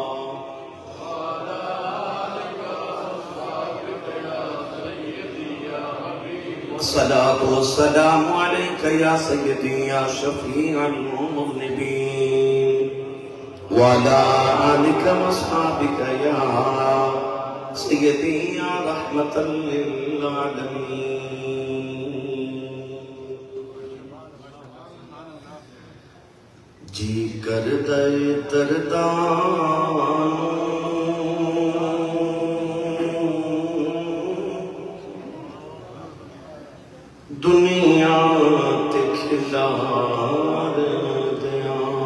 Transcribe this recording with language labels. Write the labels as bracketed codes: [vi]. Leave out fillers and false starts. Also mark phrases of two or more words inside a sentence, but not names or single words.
[ar] الصلاة والسلام عليك يا سيدي يا شفيع المذنبين وعلى آلك وأصحابك يا سيدي يا رحمة للعالمين. [pa] جی کر دے دردان دنیا تے کھلار دیاں